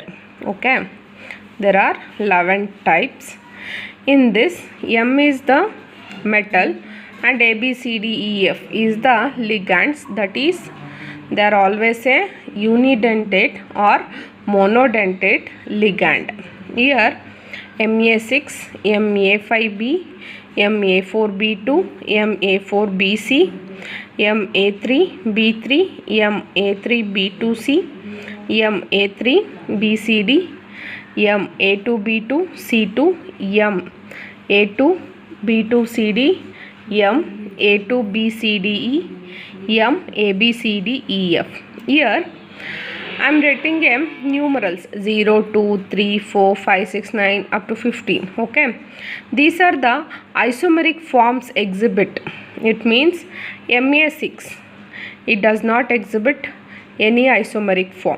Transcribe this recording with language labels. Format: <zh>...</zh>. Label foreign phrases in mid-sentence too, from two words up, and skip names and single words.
<en>Okay. There are 11 types. In this, M is the metal and A, B, C, D, E, F is the ligands. That is, they are always a unidentate or monodentate ligand. Here Ma6, Ma5b, Ma4B2, Ma4BC, Ma3B3, Ma3B2C, Ma3BCD, Ma2B2, C2, Ma2B2CD, Ma2BCDE, MABCDEF. Here I am writing numerals 0, 2, 3, 4, 5, 6, 9 up to 15. Okay, these are the isomeric forms exhibit. It means Ma6, it does not exhibit any isomeric form.</en>